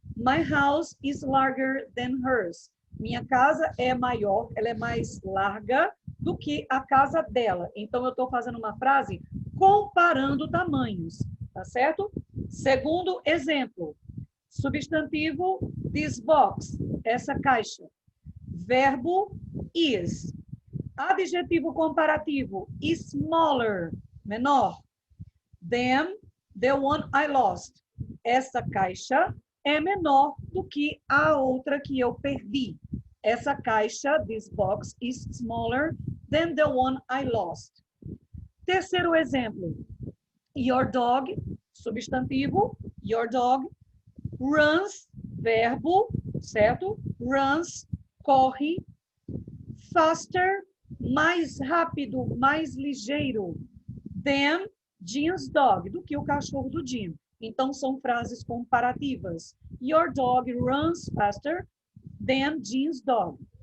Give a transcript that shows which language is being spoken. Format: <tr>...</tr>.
<en>My house is larger than hers.</en> <pt>Minha casa é maior, ela é mais larga do que a casa dela. Então, eu estou fazendo uma frase comparando tamanhos, tá certo? Segundo exemplo, substantivo,</pt> <en>this box,</en> <pt>essa caixa. Verbo, is. Adjetivo comparativo, smaller, menor.</pt> <en>Than the one I lost.</en> <pt>Essa caixa é menor do que a outra que eu perdi. Essa caixa,</pt> <en>this box, is smaller than the one I lost.</en> <pt>Terceiro exemplo,</pt> <en>your dog,</en> <pt>substantivo, your dog, runs, verbo, certo? Runs, corre, faster, mais rápido, mais ligeiro,</pt> <en>than Jean's dog,</en> <pt>do que o cachorro do Jean. Então, são frases comparativas.</pt> <en>Your dog runs faster than Jean's dog.</en>